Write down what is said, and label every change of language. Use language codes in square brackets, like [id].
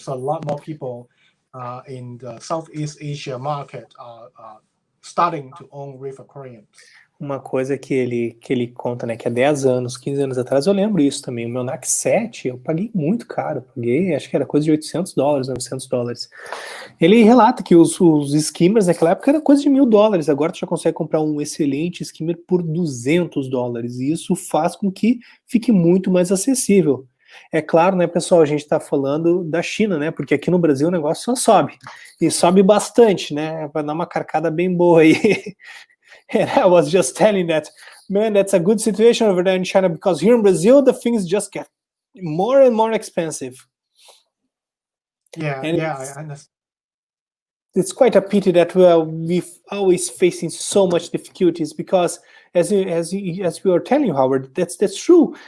[en] So a lot more people in the Southeast Asia market are starting to own reef aquariums. [pt] Uma coisa que ele conta, né, que há 10 anos, 15 anos atrás, eu lembro isso também, o meu NAC 7, eu paguei muito caro, acho que era coisa de $800, $900. Ele relata que os skimmers naquela época era coisa de $1.000, agora tu já consegue comprar um excelente skimmer por $200, e isso faz com que fique muito mais acessível. É claro, né, pessoal, a gente está falando da China, né, porque aqui no Brasil o negócio só sobe, e sobe bastante, né, vai dar uma carcada bem boa aí. [en] And I was just telling that, man, that's a good situation over there in China, because here in Brazil, the things just get more and more expensive. I understand. It's quite a pity that we're always facing so much difficulties, because as we were telling you, Howard, that's true.